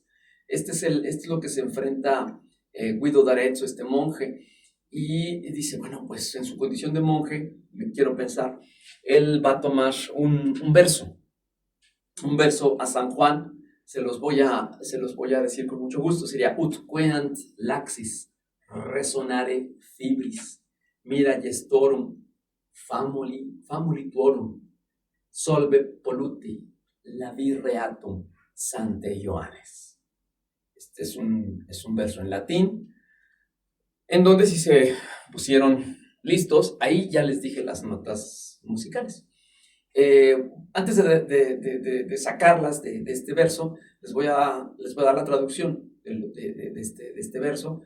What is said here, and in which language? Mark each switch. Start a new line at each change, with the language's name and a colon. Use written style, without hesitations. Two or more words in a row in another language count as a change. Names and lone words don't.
Spanish: Este es lo que se enfrenta Guido d'Arezzo, este monje, y dice, bueno, pues en su condición de monje, me quiero pensar, él va a tomar un verso a San Juan, se los voy a decir con mucho gusto, sería
Latin: ut queant laxis resonare fibris, mira gestorum famuli tuorum, solve polluti lavi reatum Sante Ioannes.
Spanish: Este es un verso en latín, en donde si se pusieron listos, ahí ya les dije las notas musicales. Antes de sacarlas de este verso, les voy a dar la traducción de este verso.